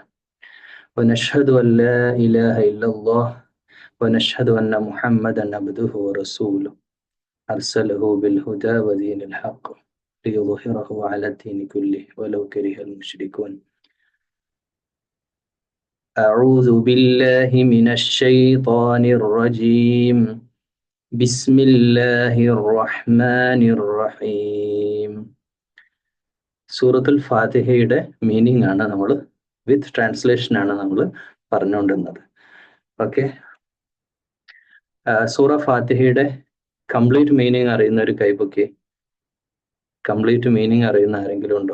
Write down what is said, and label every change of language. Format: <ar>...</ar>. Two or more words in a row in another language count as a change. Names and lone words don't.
<ar>ونشهد أن لا إله إلا الله ونشهد أن محمدا عبده ورسوله أرسله بالهدى ودين الحق ليظهره على الدين كله ولو كره المشركون. أعوذ بالله من الشيطان الرجيم. بسم الله الرحمن الرحيم.</ar> <ml>സൂറത്തുൽ ഫാത്തിഹയുടെ മീനിങ് ആണ് നമ്മൾ</ml> <en>with translation</en> <ml>ആണ് നമ്മൾ പറഞ്ഞുകൊണ്ടിരുന്നത്. ഓക്കെ, സൂറ ഫാത്തിഹയുടെ</ml> <en>complete meaning</en> <ml>അറിയുന്ന ഒരു കൈപൊക്കെ.</ml> <en>complete meaning</en> <ml>അറിയുന്ന ആരെങ്കിലും ഉണ്ടോ?</ml>